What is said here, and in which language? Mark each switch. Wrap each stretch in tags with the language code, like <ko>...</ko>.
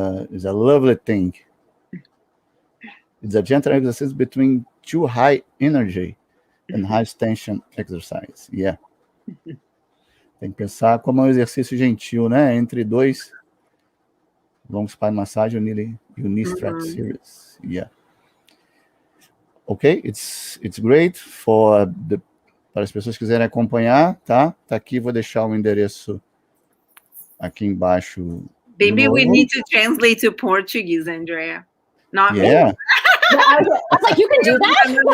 <en>It's a lovely thing. It's a gentle exercise between too high energy and high tension exercise. Yeah.</en> <pt>Tem que pensar como um exercício gentil, né? Entre dois long spine massage,</pt> <en>you need stretch series. Yeah. Okay, it's great</en> <pt>para as pessoas que quiserem acompanhar, tá? Tá aqui, vou deixar o endereço aqui embaixo.</pt> <en>Maybe we need to translate to Portuguese, Andrea. Not me. I was like, you can do that?</en>